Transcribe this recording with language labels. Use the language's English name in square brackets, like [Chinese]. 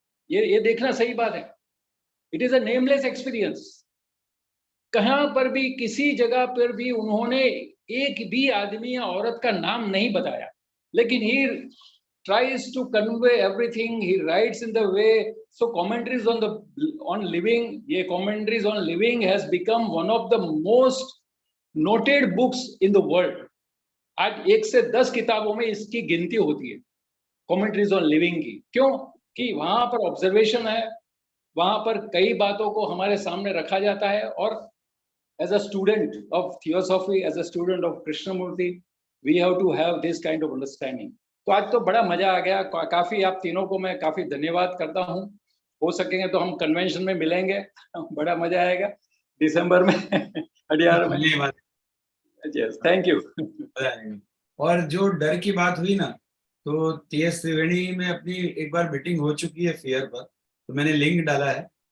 [Hindi] ये देखना सही बात है. It is a nameless experience. कहां पर भी किसी जगह पर भी उन्होंने एक भी आदमी या औरत का नाम नहीं बताया, लेकिन ही tries to convey everything. [English] He writes in the way. So commentaries on living, ये commentaries on living has become one of the most noted books in the world. [Hindi] आज 1 से 10 किताबों में इसकी गिनती होती है commentaries on living की. क्यों? कि वहां पर ऑब्जर्वेशन है, वहां पर कई बातों को हमारे सामने रखा जाता है. [English] और as a student of theosophy, as a student of Krishnamurti, we have to have this kind of understanding. [Hindi] तो आज तो बड़ा मजा आ गया. काफी आप तीनों को मैं काफी धन्यवाद करता हूँ. हो सकेंगे तो हम कन्वेंशन में मिलेंगे, बड़ा मजा आएगा दिसंबर में अडियार में. [English] Yes, thank you. [Hindi] और जो डर की बात हुई ना, तो TS त्रिवेणी में अपनी एक बार मीटिंग हो चुकी है फियर पर, तो मैंने लिंक डाला है.